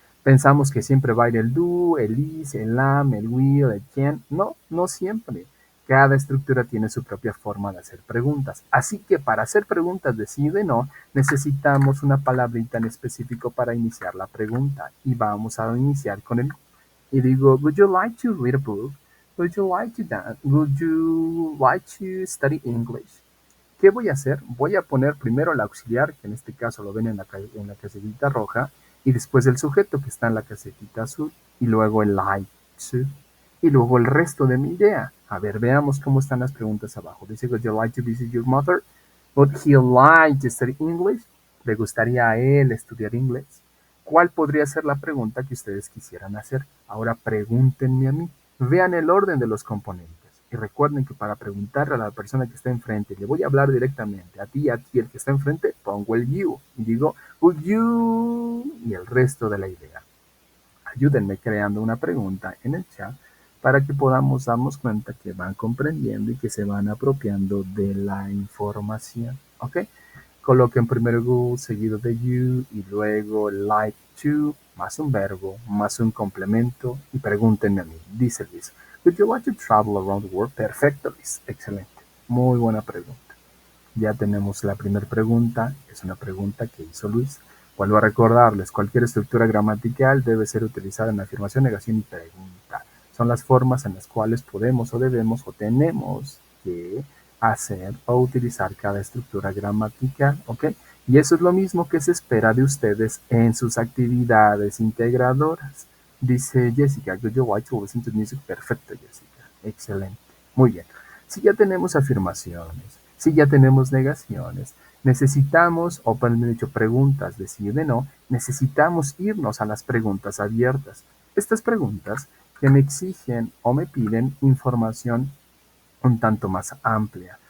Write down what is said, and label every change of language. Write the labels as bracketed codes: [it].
[es] Pensamos que siempre va a ir el do, el is, el am, el will, el can. No, no siempre. Cada estructura tiene su propia forma de hacer preguntas. Así que para hacer preguntas de sí y de no, necesitamos una palabrita en específico para iniciar la pregunta. Y vamos a iniciar con el. Y digo, [en] would you like to read a book? Would you like to dance? Would you like to study English? [es] ¿Qué voy a hacer? Voy a poner primero el auxiliar, que en este caso lo ven en la casetita roja, y después el sujeto que está en la casetita azul, y luego el like to, y luego el resto de mi idea. A ver, veamos cómo están las preguntas abajo. Dice, [en] would you like to visit your mother? Would he like to study English? [es] ¿Le gustaría a él estudiar inglés? ¿Cuál podría ser la pregunta que ustedes quisieran hacer? Ahora pregúntenme a mí. Vean el orden de los componentes. Y recuerden que para preguntarle a la persona que está enfrente, le voy a hablar directamente, a ti, el que está enfrente, pongo el you. Y digo, would you, y el resto de la idea. Ayúdenme creando una pregunta en el chat para que podamos darnos cuenta que van comprendiendo y que se van apropiando de la información. ¿Ok? Coloquen primero Google seguido de you y luego like to más un verbo más un complemento y pregúntenme a mí. Dice [en] Luis, would you like to travel around the world? [es] Perfecto, Luis. Excelente. Muy buena pregunta. Ya tenemos la primera pregunta, es una pregunta que hizo Luis. Vuelvo a recordarles, cualquier estructura gramatical debe ser utilizada en afirmación, negación y pregunta. Son las formas en las cuales podemos o debemos o tenemos que hacer o utilizar cada estructura gramatical, ¿ok? Y eso es lo mismo que se espera de ustedes en sus actividades integradoras. Dice [en] Jessica, would you like to listen to music? [es] Perfecto, Jessica. Excelente. Muy bien. Si ya tenemos afirmaciones, si ya tenemos negaciones, necesitamos, o por dicho, preguntas de sí y de no, necesitamos irnos a las preguntas abiertas. Estas preguntas que me exigen o me piden información un tanto más amplia.